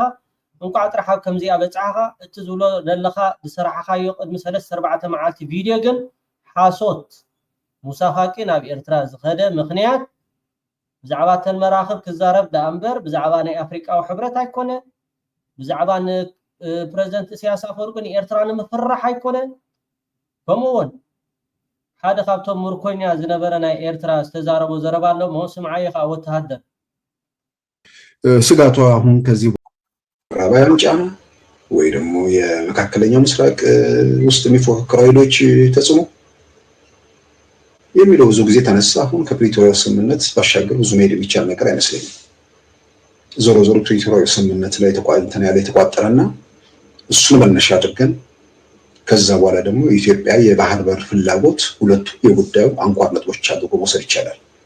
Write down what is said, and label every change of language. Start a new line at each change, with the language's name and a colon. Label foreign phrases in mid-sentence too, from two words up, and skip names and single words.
Tigrinya: እንኳዕ ጥራሓ ከምዚኣ በፅሓኻ እቲ ዝብሎ ዘለኻ ዝሰራሕኻዮ ቅድሚ 3-4 መዓልቲ ቪድዮ ግን ሓሶት ሙሳ ፋቂ ናብ ኤርትራ ዝኸደ ምክንያት ብዛዕባ ተን መራኽብ ክዛረብ ዳእምበር ብዛዕባ ናይ ኣፍሪቃዊ ሕብረት ኣይኮነ ብዛዕባ ፕሬዝደንት ኢሳያስ አፈወርቂ ኤርትራ ንምፍራሕ ኣይኮነ ከምኡውን ሓደ ካብቶም ምርኮኛ ዝነበረ ናይ ኤርትራ ዝተዛረቡ ዘረባ ኣሎ ስምዓይ ከዓ ወተሃደር
Amharic: ስጋቷ አሁን ከዚህ ምዕራባውያን ጫና ወይ ደግሞ የመካከለኛው ምስራቅ ውስጥ የሚፎካከሩ ኃይሎች ተጽዕኖ የሚለው ብዙ ጊዜ ተነሳ። አሁን ከፕሪቶሪያ ስምምነት ባሻገር ብዙ መሄድ የሚቻል ነገር አይመስለኝም። ዞሮ ዞሮ ፕሪቶሪያ ስምምነት ላይ የተቋጠረና እሱን መነሻ አድርገን ከዛ በኋላ ደግሞ ኢትዮጵያ የባህር በር ፍላጎት ሁለቱ የጉዳዩ አንኳር ነጥቦች አድርጎ መውሰድ ይቻላል።